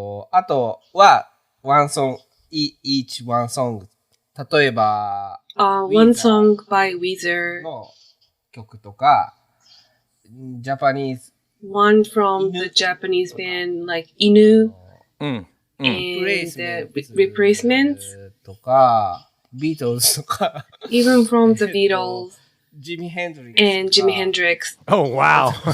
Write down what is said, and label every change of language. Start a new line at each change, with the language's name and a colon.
English: あとは、one song, each one song.
Japanese: 例えば、
English: One song by Weezer,
Japanese: の曲とか、ジャパニーズ、
English: one from the Japanese band like Inu, Mm. and the Replacements,
Japanese: とか、ビートルズとか、
English: even from the Beatles
Japanese: ジミ・ヘンドリックス
English: and Jimi Hendrix. Oh, wow.